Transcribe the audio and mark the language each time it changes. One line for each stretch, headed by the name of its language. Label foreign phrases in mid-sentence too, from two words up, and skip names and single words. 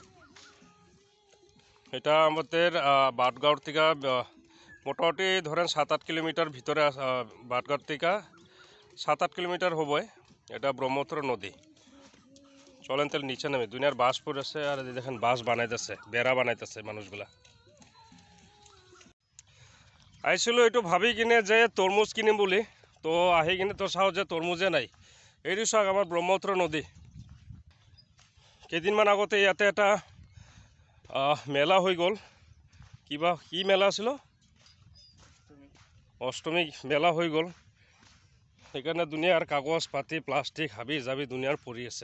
Bangla: এটা আমাদের বাটগাঁওর থেকে মোটামুটি ধরেন 7-8 কিলোমিটার ভিতরে, বাটগাঁওর থেকে 7-8 কিলোমিটার হবে। এটা ব্রহ্মপুত্র নদী। চলেন তাহলে নিচে নামে। দুনিয়ার বাস পড়েছে আর দেখেন বাস বানাইতেছে, বেড়া বানাইতেছে মানুষগুলা। আইছিল একটু ভাবি কিনে যে তরমুজ কিনিম বলি, তো আহি কিনে তো চাও যে তরমুজে নাই।
Assamese: এইটো চাওক আমাৰ ব্ৰহ্মপুত্ৰ নদী। কেইদিনমান আগতে ইয়াতে এটা মেলা হৈ গ'ল। কি মেলা আছিল? অষ্টমী মেলা হৈ গ'ল। সেইকাৰণে দুনিয়াৰ কাগজ পাতি প্লাষ্টিক হাবি জাবি দুনিয়াৰ পৰি আছে।